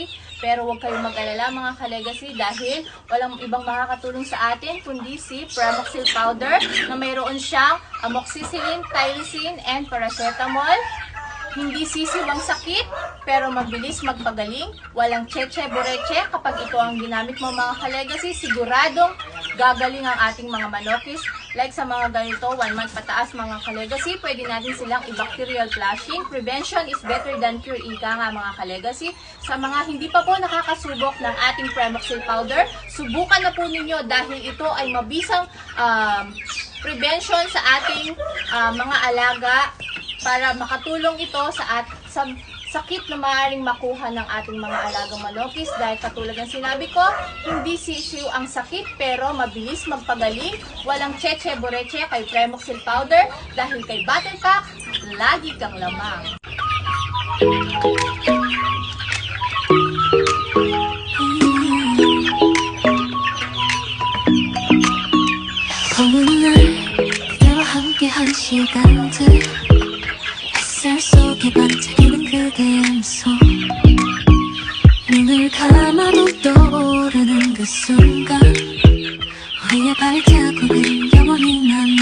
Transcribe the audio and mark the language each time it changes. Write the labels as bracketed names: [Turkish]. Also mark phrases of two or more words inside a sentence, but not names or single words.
[Filipino] Pero huwag kayong mag-alala mga ka-legacy dahil walang ibang makakatulong sa atin kundi si Pramoxil powder na mayroon siyang amoxicillin, tyrosine, and paracetamol. Hindi sisiwang sakit, pero mabilis magpagaling. Walang cheche boreche. Kapag ito ang ginamit mo mga ka-legacy, siguradong gagaling ang ating mga manokis. Like sa mga ganito, 1 month pataas mga ka-legacy, pwede natin silang i- [English] bacterial flushing. Prevention is better than cure, [Filipino] ika nga mga ka-legacy. Sa mga hindi pa po nakakasubok ng ating Pramoxil powder, subukan na po ninyo dahil ito ay mabisang prevention sa ating mga alaga para makatulong ito sa sakit na maaaring makuha ng ating mga alagang manokis. Dahil katulad ng sinabi ko, hindi sisiw ang sakit pero mabilis magpagaling. Walang cheche boreche kay Pramoxil powder dahil kay Battle Pack, lagi kang lamang. [Korean] 그대와 함께한 시간들 햇살 속에 반짝이는 그대의 미소 눈을 감아도 떠오르는 그 순간 우리의 발자국은 영원히